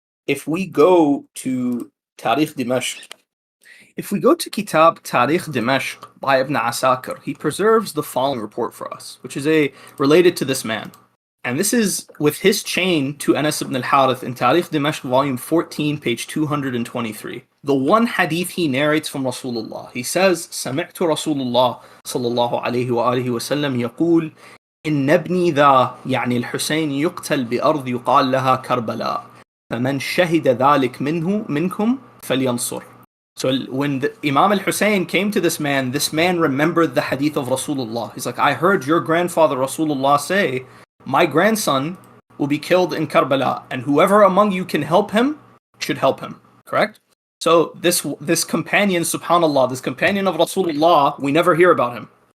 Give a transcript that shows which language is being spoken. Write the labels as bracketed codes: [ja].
[en] If we go to Tarikh Dimashq, if we go to Kitab Tarikh Dimashq by Ibn Asakir, he preserves the following report for us, which is related to this man. And this is with his chain to Anas ibn al-Harith in Tarikh Dimashq, volume 14, page 223. The one hadith he narrates from Rasulullah. He says, [ar] سمعت رسول الله صلى الله عليه وآله وسلم يقول إن ابني ذا يعني الحسين يقتل بأرض يقال لها كربلاء فمن شهد ذلك منكم فلينصر. [en] So when Imam al-Husayn came to this man remembered the hadith of Rasulullah. He's like, I heard your grandfather Rasulullah say, my grandson will be killed in Karbala, and whoever among you can help him should help him. Correct? So this companion, subhanallah, this companion of Rasulullah, we never hear about him.